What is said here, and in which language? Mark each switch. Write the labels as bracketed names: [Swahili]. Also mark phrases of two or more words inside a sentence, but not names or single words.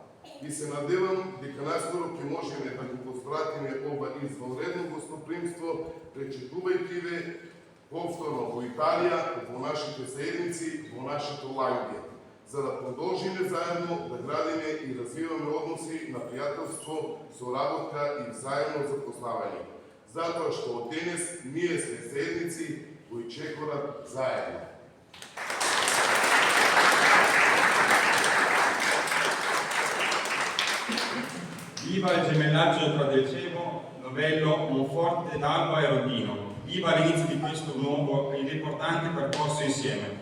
[Macedonian] И се надевам дека наскоро ќе можеме да го возвратиме ова извонредно гостопримство, пречекувајќи ве повторно во Италија, во нашите заедници, во нашето ланѓе, за да продолжиме заедно да градиме и развиваме односи на пријателство, соработка и взаемно запознавање. Затоа што од денес ние сме заедници кои чекорат заедно. [Italian] Viva il gemellaggio tra Delcevo, Novello, Monforte, D'Alba e Rodino. Viva l'inizio di questo nuovo ed importante percorso insieme.